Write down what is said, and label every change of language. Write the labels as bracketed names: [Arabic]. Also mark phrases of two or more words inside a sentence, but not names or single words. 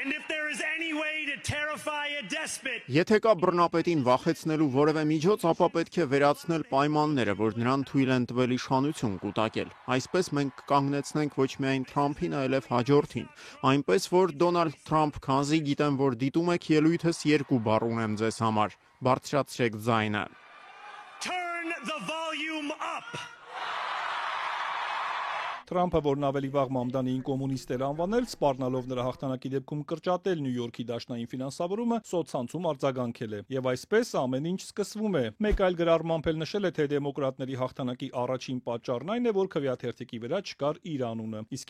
[Armenian] Եթե կա բռնապետին վախեցնելու որևէ միջոց, ապա պետք է վերացնել պայմանները, որ նրան թույլ են տվել իշխանություն կուտակել։ Այսպես մենք կանգնեցնենք ոչ միայն Թրամփին, այլև հաջորդին։ Այնպես որ Դոնալդ Թրամփ, քանզի գիտեմ, որ դիտում եք ելույթս, 2 բառ ունեմ ձեզ համար. բարձրացրեք ձայնը։ [English] Turn the volume up. [Armenian] Թրամփը, որն ավելի վաղ Մամդանիին կոմունիստ էր անվանել, սպառնալով նրա հաղթանակի դեպքում կրճատել Նյու Յորքի դաշնային ֆինանսավորումը, սոցցանցում արձագանքել է։ Եվ այսպես ամեն ինչ սկսվում է։ Մեկ այլ գրառմամբ էլ նշել է, թե դեմոկրատների հաղթանակի առաջին պատճառն այն է, որ քվեաթերթիկի վրա չկար իր անունը, իսկ